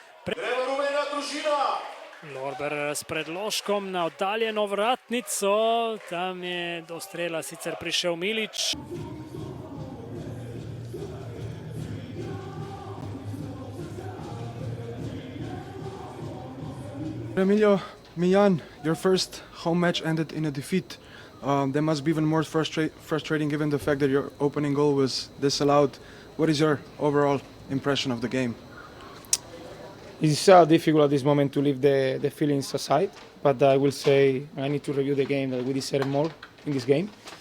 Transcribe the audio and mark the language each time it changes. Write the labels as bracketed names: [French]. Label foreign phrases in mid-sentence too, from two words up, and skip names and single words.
[Slovenian] Lorber s predložkom na oddaljeno vratnico, tam je do strela sicer prišel Milić. [English] Emilio, Miljan, your first home match ended in a defeat. That must be even more frustrating given the fact that your opening goal was disallowed. What is your overall impression of the game? It's difficult at this moment to leave the feelings aside, but I will say I need to review the game, that we deserve more in this game.